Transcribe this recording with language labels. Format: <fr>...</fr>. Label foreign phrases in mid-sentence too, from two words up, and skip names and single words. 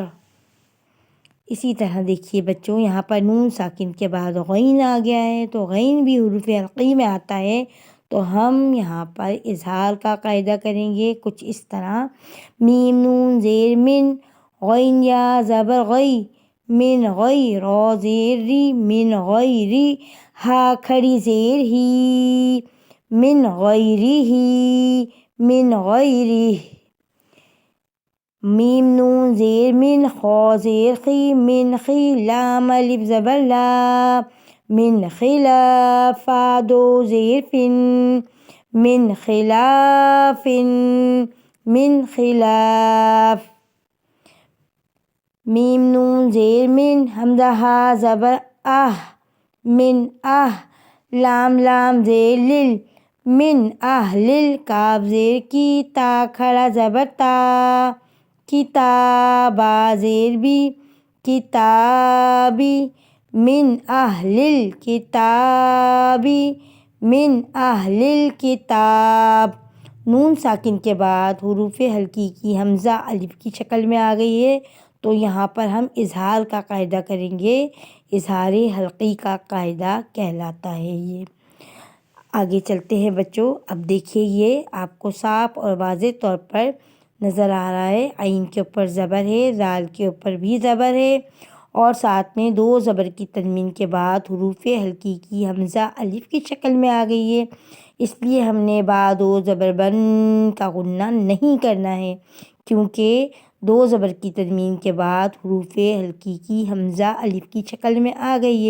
<ur>اسی طرح دیکھیے بچوں یہاں پر نون ساکن کے بعد غین آ گیا ہے، تو غین بھی حروف حلقی میں آتا ہے، تو ہم یہاں پر اظہار کا قاعدہ کریں گے کچھ اس طرح، میم نون زیر من، غین یا زبر غی، من غی، را زیر ری، من غیری، ہا کھڑی زیر ہی،</ur> <ar>من غیری، من غیری،</ar> <ur>میم نون زیر من، خا زیر خی، من خی، لام الف زبر لا، من خلا، فا دو زیر فن،</ur> <ar>من خلاف، من خلاف،</ar> <ur>میم نون زیر من، حمزہ ہا زبر آہ، من آہ، لام زیر لل، من اہلل، کاف زیر کی، تا کھڑا زبر تا، کتابا زیر بی، کتابی، من اہلل کتابی، من اہلل کتاب۔ نون ساکن کے بعد حروف حلقی کی حمزہ الف کی شکل میں آ گئی ہے، تو یہاں پر ہم اظہار کا قاعدہ کریں گے، اظہار حلقی کا قاعدہ کہلاتا ہے یہ۔ آگے چلتے ہیں بچوں، اب دیکھیے یہ آپ کو صاف اور واضح طور پر نظر آ رہا ہے، عین کے اوپر زبر ہے، زال کے اوپر بھی زبر ہے، اور ساتھ میں دو زبر کی تنوین کے بعد حروف حلقی کی حمزہ الف کی شکل میں آ گئی ہے، اس لیے ہم نے با دو زبر بن کا غنہ نہیں کرنا ہے، کیونکہ دو زبر کی تنوین کے بعد حروف حلقی کی حمزہ الف کی شکل میں آ گئی ہے۔</ur>